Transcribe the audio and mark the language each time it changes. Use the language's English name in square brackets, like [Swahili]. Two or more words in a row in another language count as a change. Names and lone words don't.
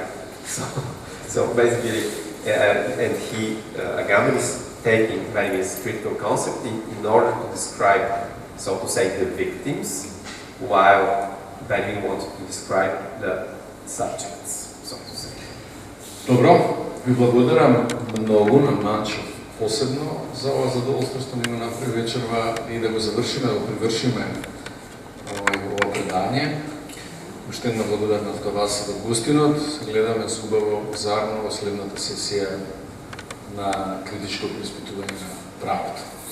[English] So basically, and Agamben is taking various critical concepts in order to describe, so to say, the victims, while Benjamin wanted to describe the subjects, so to say. [Macedonian] Dobro, vi благодарам многу на Манчев посебно за ова задоволство што ни го направи вечерва и да го завршиме, да го привршиме ова предание. Уште една благодарност до вас и до гостинот. Гледаме с убаво заедно во следната сесија на критичко преиспитување на правото.